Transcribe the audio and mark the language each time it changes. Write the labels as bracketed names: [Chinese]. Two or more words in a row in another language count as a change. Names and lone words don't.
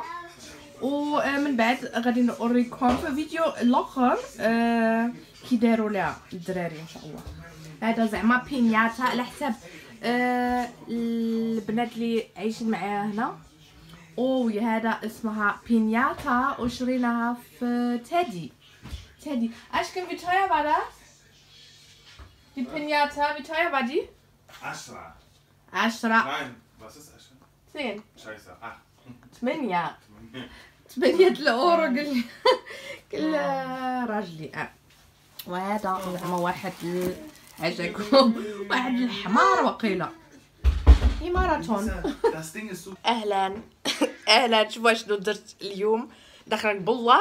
[Arabic] ومن بعد غادي نوريكم في فيديو الاخر كي داروا لها الدراري ان شاء الله. هذا زعما بينياتا على حساب البنات اللي عايشين معايا هنا. هذا اسمها بينياتا وشريناها في تادي. اش كان بيتايا بعدا [German] die Pinata, wie teuer war die? 10. Nein, was ist 10. Scheiße, 8. [Arabic] 8 الأورو قال راجلي. وهذا زعما واحد عجاكم واحد الحمار وقيله ماراثون. اهلا شوفوا شنو درت اليوم داخله بالله.